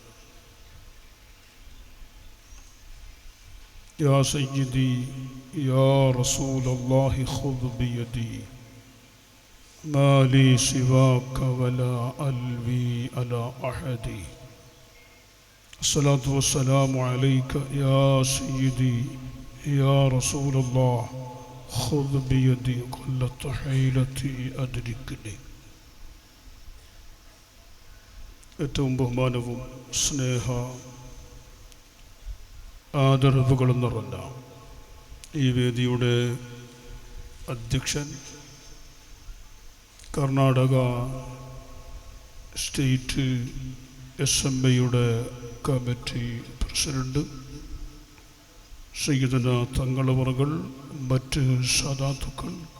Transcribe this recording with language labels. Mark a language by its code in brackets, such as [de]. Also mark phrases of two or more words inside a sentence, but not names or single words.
[ar] يا سيدي يا رسول الله خذ بيدي ما لي سواك ولا ألوي على أحد. الصلاة والسلام عليك يا سيدي يا رسول الله خذ بيدي قلت حيلتي أدركني. [ml] ഏറ്റവും ബഹുമാനവും സ്നേഹ ആദരവുകളും നിറഞ്ഞ ഈ വേദിയുടെ അധ്യക്ഷൻ, കർണാടക സ്റ്റേറ്റ് SMAയുടെ കമ്മിറ്റി പ്രസിഡന്റ് സയ്യിദന തങ്ങളവറുകൾ, മറ്റ് സാദാത്തുക്കൾ,